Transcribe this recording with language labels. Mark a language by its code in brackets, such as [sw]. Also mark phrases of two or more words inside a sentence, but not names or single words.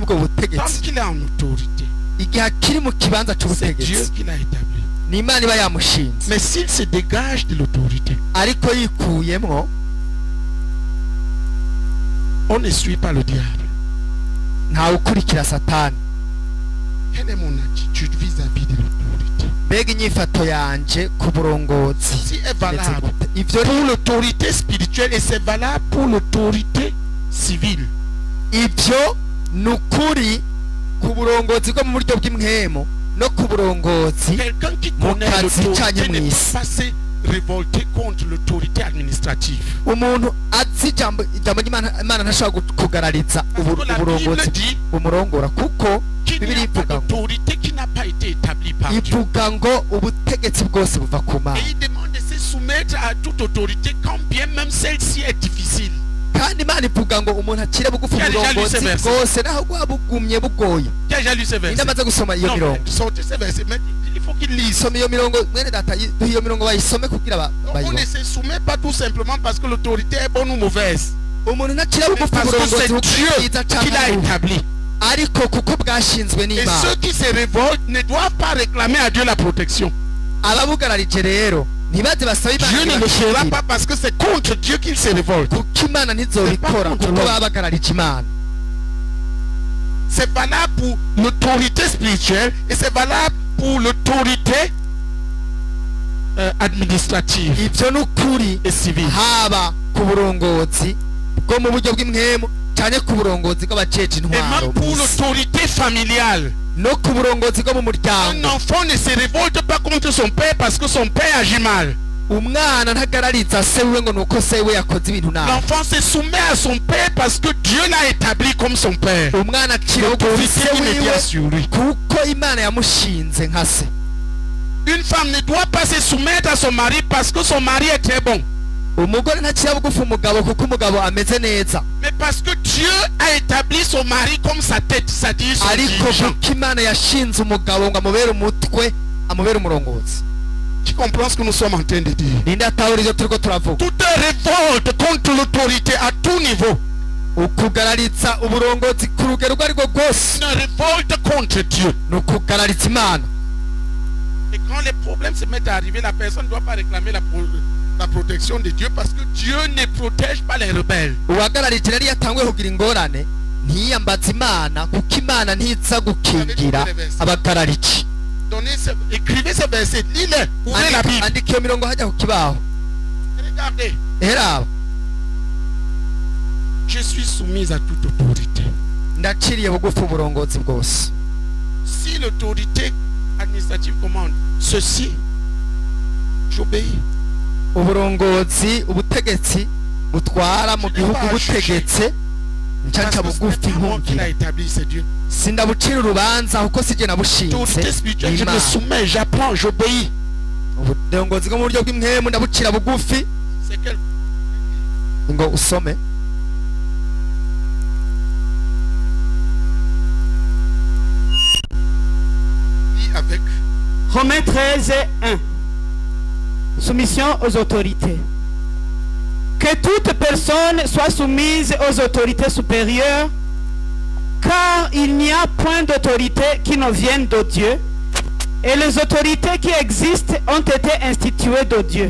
[fr] Tant [rn] butegetsi. [fr] qu'il est en autorité, [rn] Igihe akiri mu kibanza [fr] c'est Dieu [rn] c'ubutegetsi [fr] qui l'a établi. [rn] ni Imana iba yamushinze. [fr] Mais s'il se dégage de l'autorité, [rn] Ariko yikuyemwo [fr] on ne suit pas le diable. [rn] ntawe ukurikira Satani. [fr] Quelle est mon attitude vis-à-vis de l'autorité? [rn] Mbega inyifato yanje ku burongozi [fr] Si est valable [rn] ivyo [fr] pour l'autorité spirituelle et c'est valable pour l'autorité civile. [rn] ivyo ni ukuri ku burongozi bwo mu buryo bw'imwemo no ku burongozi [fr] Quelqu'un qui [rn] Mon [fr] connaît [rn] kazi [fr] l'autorité [rn] canye [fr] ne [rn] mw'isi. [fr] peut pas se révolter contre l'autorité administrative. [rn] umuntu azi ijambo ry'Imana ntashobora kugarariza [fr] Parce que la Bible [rn] uburongozi [fr] dit [rn] bumurongora kuko [fr] qu'il n'y [rn] Bibiliya [fr] a pas [rn] ivuga ngo [fr] d'autorité qui n'a pas été établie par Dieu. [rn] ivuga ngo ubutegetsi bwose buva ku Mana. [fr] Et il demande de se soumettre à toute autorité, quand bien même celle-ci est difficile. [rn] kandi Imana ivuga ngo umuntu akire bugufi [fr] Qui a déjà lu [rn] uburongozi [fr] ce verset? [rn] bwose naho bwaba bugumye bugoye. [fr] Qui a déjà lu ce [rn] Ninde [fr] verset? [rn] amaze gusoma iyo [fr] Non, [rn] mirongo? [fr] mais sortez ce verset, mais il faut qu'il lise. [rn] Soma iyo mirongo mwene data duhe iyo mirongo bayisome kugira [fr] Donc, on [rn] bayibone. [fr] ne se soumet pas tout simplement parce que l'autorité est bonne ou mauvaise. [rn] Umuntu ntakire [fr] Mais [rn] bugufi [fr] parce que [rn] uburongozi [fr] c'est [rn] kuko [fr] Dieu [rn] bwiza [fr] qui l'a [rn] canke bubi. [fr] établi. [rn] Ariko kuko bwashinzwe [fr] Et [rn] n'Imana. [fr] ceux qui se révoltent ne doivent pas réclamer à Dieu la protection. [rn] Ababugararije rero ntibaze basabe [fr] Dieu ne [rn] Imana [fr] le fera [rn] ibakingire. [fr] pas parce que c'est contre Dieu qu'il se révolte. [rn] Kuko Imana ntizobikora kuko baba bagararije Imana. [fr] C'est valable pour l'autorité spirituelle et c'est valable pour l'autorité administrative [rn] Ivyo ni ukuri [fr] et civile. [rn] haba ku burongozi bwo mu buryo bw'imwemo cyane ku burongozi bw'abajeje [fr] Et [rn] intwaro [fr] même pour l'autorité familiale. [rn] no ku burongozi bwo mu [fr] Un [rn] muryango. [fr] enfant ne se révolte pas contre son père parce que son père agit mal. [rn] Umwana ntagarariza se wiwe ngo nuko se we yakoze ibintu nabi. [fr] L'enfant se soumet à son père parce que Dieu l'a établi comme son père. [rn] Umwana akira bugufi [fr] L'autorité [rn] se [fr] immédiate [rn] wiwe [fr] sur lui. [rn] kuko Imana yamushinze nka se. [fr] Une femme ne doit pas se soumettre à son mari parce que son mari est très bon. [rn] Umugore ntakira bugufi umugabo kuko umugabo ameze neza. [fr] Mais parce que Dieu a établi son mari comme sa tête, c'est-à-dire son [rn] Ariko [fr] dirigeant. [rn] kuko Imana yashinze umugabo ngo amubere umutwe amubere umurongozi. [fr] Tu comprends ce que nous sommes en train de dire? [rn] Ninde atahura ivyo turiko turavuga? [fr] Toute révolte contre l'autorité à tout niveau, [rn] Ukugarariza uburongozi ku rugero urwo arirwo rwose [fr] une révolte contre Dieu. [rn] ni ukugarariza Imana. [fr] Et quand les problèmes se mettent à arriver, la personne ne doit pas réclamer la protection de Dieu parce que Dieu ne protège pas les rebelles. [rn] Uwagararije rero iyo atanguye kugira ingorane ntiyambaza Imana kuko Imana ntiza gukingira abagararije. [fr] Écrivez ce verset, lisez, ouvrez la Bible. [rn] Andika iyo mirongo hajya ku kibaho. [fr] Regardez, [rn] Heraba [fr] je suis soumise à toute autorité. [rn] ndaciriye bugufi uburongozi bwose. [fr] Si l'autorité administrative commande ceci, j'obéis. [rn] Uburongozi ubutegetsi butwara mu gihugu butegetse nca [fr] Parce [rn] nca [fr] que ce [rn] bugufi [fr] n'est pas moi qui [rn] nkumvira [fr] l'a établi, c'est Dieu. [rn] sindabucira urubanza kuko sijye nabushinze [fr] Autorité spirituelle, je me [rn] Imana. [fr] soumets, j'apprends, j'obéis. [rn] uburongozi bwo mu buryo bw'imwemu ndabucira bugufi [fr] C'est quel? [rn] ngo usome [fr] Lis avec. Romains 13, 1. Soumission aux autorités. Que toute personne soit soumise aux autorités supérieures, car il n'y a point d'autorité qui ne vienne de Dieu, et les autorités qui existent ont été instituées de Dieu.